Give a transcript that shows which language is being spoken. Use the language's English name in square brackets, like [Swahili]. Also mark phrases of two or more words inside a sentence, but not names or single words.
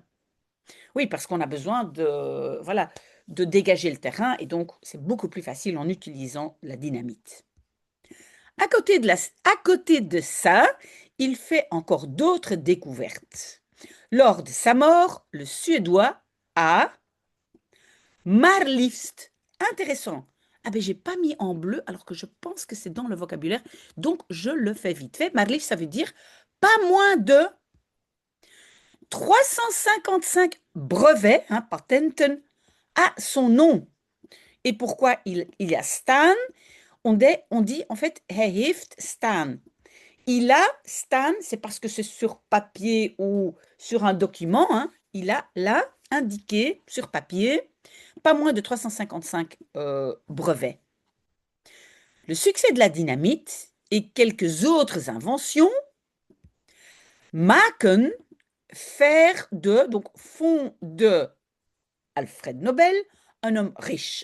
[French] Oui, parce qu'on a besoin de, voilà, de dégager le terrain. Et donc, c'est beaucoup plus facile en utilisant la dynamite. À côté de ça, il fait encore d'autres découvertes. Lors de sa mort, le Suédois a [Dutch] maar liefst. [French] Intéressant. Ah ben j'ai pas mis en bleu alors que je pense que c'est dans le vocabulaire, donc je le fais vite fait. [Dutch] Maar liefst, [French] ça veut dire pas moins de 355 brevets, hein, patenten, à son nom. Et pourquoi il y a staan? On dit en fait [Dutch] hij heeft staan. [French] Il a staan, c'est parce que c'est sur papier ou sur un document, hein, il a là indiqué sur papier pas moins de 355 brevets. Le succès de la dynamite et quelques autres inventions maken, faire de, donc font de Alfred Nobel un homme riche.